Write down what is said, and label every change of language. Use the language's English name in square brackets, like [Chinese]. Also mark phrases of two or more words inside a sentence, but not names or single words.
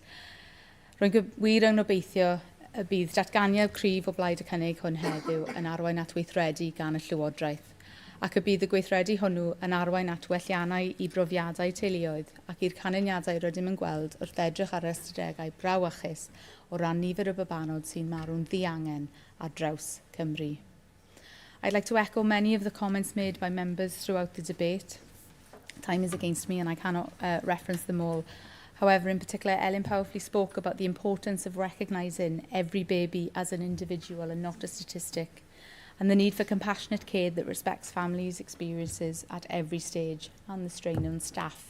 [Welsh] Rwy'n wir yn obeithio y bydd datganiad cryf o blaid y cynnig hwn heddiw yn arwain at weithredu gan y Llywodraeth, ac y bydd y gweithredu hwnnw yn arwain at welliannau i brofiadau teuluoedd ac i'r canlyniadau rydym yn gweld wrth edrych ar ystadegau brawychus o ran nifer y babanod sy'n marw'n ddiangen ar draws Cymru. [English] I'd like to echo many of the comments made by members throughout the debate. Time is against me and I cannot reference them all. However, in particular, Ellen powerfully spoke about the importance of recognising every baby as an individual and not a statistic, and the need for compassionate care that respects families' experiences at every stage and the strain on staff.